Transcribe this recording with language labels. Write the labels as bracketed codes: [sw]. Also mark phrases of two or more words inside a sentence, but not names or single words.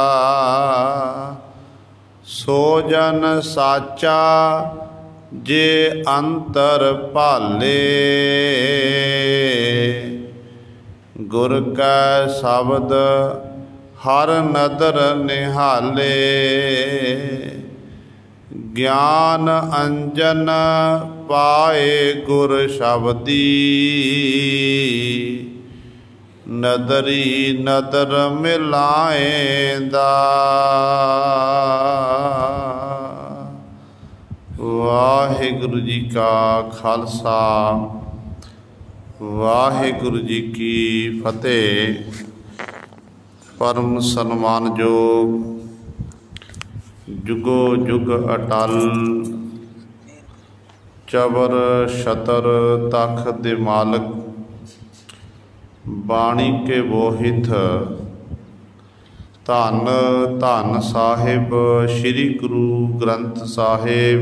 [pa] ਸੋਜਨ ਸਾਚਾ ਜੇ ਅੰਤਰ ਭਾਲੇ, ਗੁਰ ਕੈ ਸ਼ਬਦ ਹਰ ਨਦਰ ਨਿਹਾਲੇ। ਗਿਆਨ ਅੰਜਨ ਪਾਏ ਗੁਰ ਸ਼ਬਦੀ, ਨਦਰੀ ਨਦਰ ਮਿਲਾਏਂਦਾ। ਵਾਹਿਗੁਰੂ ਜੀ ਕਾ ਖਾਲਸਾ, ਵਾਹਿਗੁਰੂ ਜੀ ਕੀ ਫਤਿਹ। ਪਰਮ ਸਨਮਾਨਯੋਗ ਜੁਗੋ ਜੁਗ ਅਟੱਲ, ਚਬਰ ਛਤਰ ਤਖ ਦੇ ਮਾਲਕ, ਬਾਣੀ ਕੇ ਬੋਹਿਥ ਧੰਨ ਧੰਨ ਸਾਹਿਬ ਸ੍ਰੀ ਗੁਰੂ ਗ੍ਰੰਥ ਸਾਹਿਬ।